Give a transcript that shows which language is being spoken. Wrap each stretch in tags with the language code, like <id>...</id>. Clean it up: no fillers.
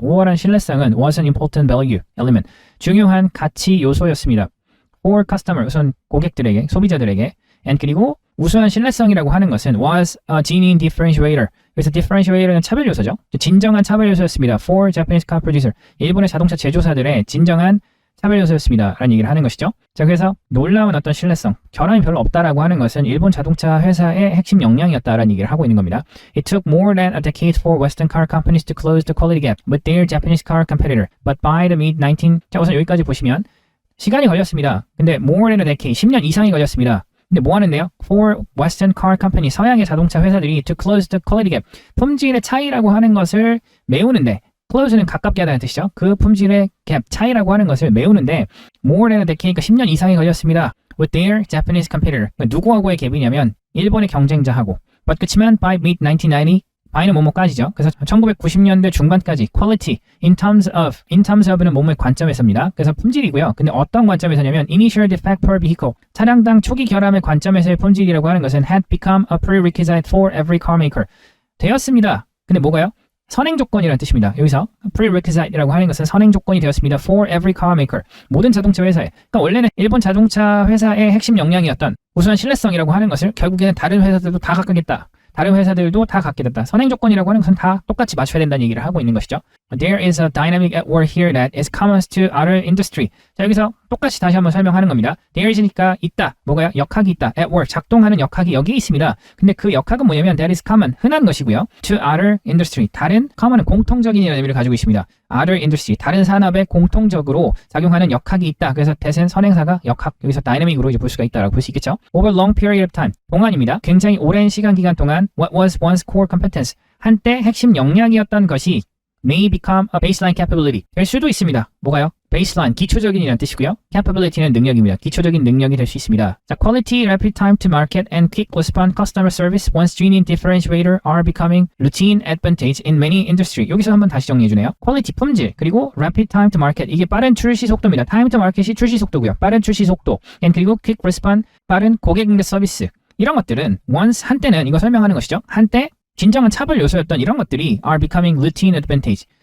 <ko>우월한 신뢰성은</ko> <en>was an important value element.</en> <ko>중요한 가치 요소였습니다. For customer, 우선 고객들에게, 소비자들에게 and 그리고 우수한 신뢰성이라고 하는 것은</ko> <en>was a genuine differentiator.</en> <ko>그래서 differentiator는 차별 요소죠. 진정한 차별 요소였습니다.</ko> <en>For Japanese car producer.</en> <ko>일본의 자동차 제조사들의 진정한 차별 요소였습니다. 라는 얘기를 하는 것이죠. 자, 그래서 놀라운 어떤 신뢰성, 결함이 별로 없다라고 하는 것은 일본 자동차 회사의 핵심 역량이었다라는 얘기를 하고 있는 겁니다.</ko> <en>It took more than a decade for Western car companies to close the quality gap with their Japanese car competitor. But by the mid-19...</en> <ko>자, 우선 여기까지 보시면 시간이 걸렸습니다. 근데 more than a decade, 10년 이상이 걸렸습니다. 근데 뭐 하는데요? For Western car company, 서양의 자동차 회사들이</ko> <en>to close the quality gap,</en> <ko>품질의 차이라고 하는 것을 메우는데, close는 가깝게 하다는 뜻이죠. 그 품질의 gap, 차이라고 하는 것을 메우는데 more than a decade, 그러니까 10년 이상이 걸렸습니다.</ko> <en>With their Japanese competitor,</en> <ko>누구하고의 갭이냐면 일본의 경쟁자하고. But 그치만 by mid-1990, by는 뭐뭐까지죠. 그래서 1990년대 중반까지 quality in terms of는 뭐뭐의 관점에서입니다. 그래서 품질이고요. 근데 어떤 관점에서냐면</ko> <en>initial defect per vehicle</en> <ko>차량당 초기 결함의 관점에서의 품질이라고 하는 것은</ko> <en>had become a prerequisite for every car maker</en> <ko>되었습니다. 근데 뭐가요? 선행 조건이라는 뜻입니다. 여기서 prerequisite이라고 하는 것은 선행 조건이 되었습니다.</ko> <en>For every car maker</en> <ko>모든 자동차 회사에. 그러니까 원래는 일본 자동차 회사의 핵심 역량이었던 우수한 신뢰성이라고 하는 것을 결국에는 다른 회사들도 다 갖겠다. 다른 회사들도 다 갖게 됐다. 선행 조건이라고 하는 것은 다 똑같이 맞춰야 된다는 얘기를 하고 있는 것이죠.</ko> <en>There is a dynamic at work here that is common to other industry.</en> <ko>자, 여기서 똑같이 다시 한번 설명하는 겁니다. There is니까 있다. 뭐가요? 역학이 있다. At work. 작동하는 역학이 여기 있습니다. 근데 그 역학은 뭐냐면 that is common. 흔한 것이고요.</ko> <en>To other industry.</en> <ko>다른 common은 공통적인이라는 의미를 가지고 있습니다.</ko> <en>Other industry.</en> <ko>다른 산업에 공통적으로 작용하는 역학이 있다. 그래서 that은 선행사가 역학. 여기서 dynamic으로 이제 볼 수가 있다라고 볼 수 있겠죠.</ko> <en>Over long period of time.</en> <ko>동안입니다. 굉장히 오랜 시간 기간 동안</ko> <en>what was once core competence.</en> <ko>한때 핵심 역량이었던 것이</ko> <en>may become a baseline capability.</en> <ko>될 수도 있습니다. 뭐가요? baseline, 기초적인이라는 뜻이고요. capability는 능력입니다. 기초적인 능력이 될 수 있습니다.</ko> <en>자, quality, rapid time to market, and quick response customer service once genuine differentiator are becoming routine advantage in many industry.</en> <ko>여기서 한번 다시 정리해주네요. quality, 품질, 그리고 rapid time to market, 이게 빠른 출시 속도입니다. time to market이 출시 속도고요. 빠른 출시 속도, and 그리고 quick response, 빠른 고객 응대 서비스. 이런 것들은 once, 한때는 이거 설명하는 것이죠. 한때 진정한 차별 요소였던 이런 것들이</ko> <en>are becoming routine advantage.</en>